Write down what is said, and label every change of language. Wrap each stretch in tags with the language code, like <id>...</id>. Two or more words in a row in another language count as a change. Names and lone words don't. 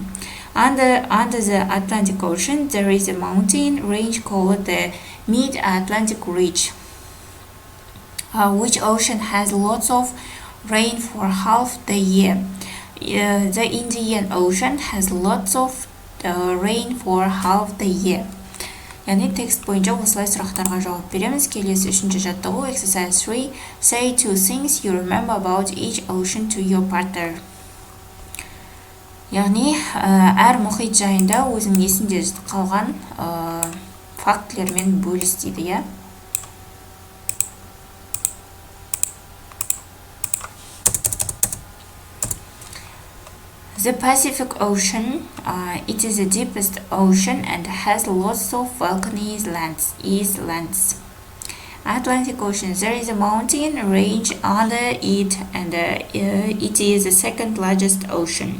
<en>Under the Atlantic Ocean, there is a mountain range called the Mid-Atlantic Ridge. Which ocean has lots of rain for half the year? The Indian Ocean has lots of rain for half the year.</en> <kk>Яғни текст бойынша осылай сұрақтарға жауап береміз. Келесі үшінші жаттығу Exercise 3.</kk> <en>Say two things you remember about each ocean to your partner.</en> <kk>Яғни әр мұхит жайында өзің есінде қалған фактілермен бөліс дейді, иә.</kk> <en>The Pacific Ocean, it is the deepest ocean and has lots of volcanoes, lands. Atlantic Ocean, there is a mountain range under it and it is the second largest ocean.</en>